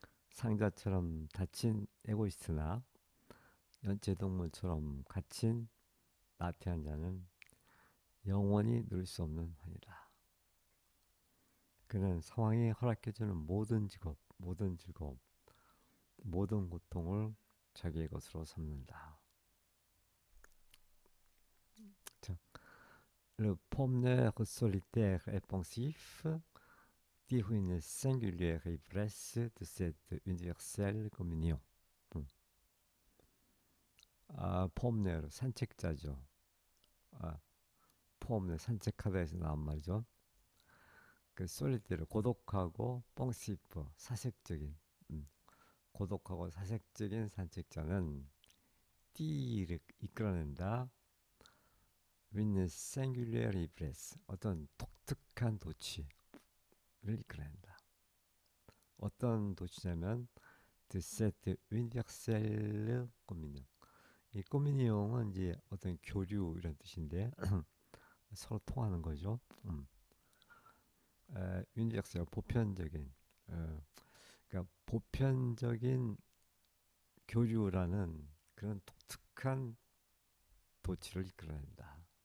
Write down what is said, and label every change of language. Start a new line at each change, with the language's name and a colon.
Korean: 상자처럼 닫힌 에고이스트나 연체동물처럼 갇힌 나태한 자는 영원히 누릴 수 없는 환희다. 그는 상황이 허락해주는 모든 직업, 모든 즐거움, 모든 고통을 자기의 것으로 삼는다.
French: 자, le promeneur solitaire et pensif tire une singulière ivresse de cette universelle communion.
Korean: promeneur 산책자죠. promeneur 산책하다 해서 나온 말이죠. 그 솔리테르 고독하고 뻥시프 사색적인 고독하고 사색적인 산책자는 띠를 이끌어낸다.
French: with singular ivresse
Korean: 어떤 독특한 도취를 이끌어낸다. 어떤 도취냐면
French: de cette universelle communion.
Korean: 이 communion은 이제 어떤 교류 이런 뜻인데 서로 통하는 거죠. universelle 보편적인 그러니까 보편적인 교류라는 그런 독특한 도취를 이끌어낸다.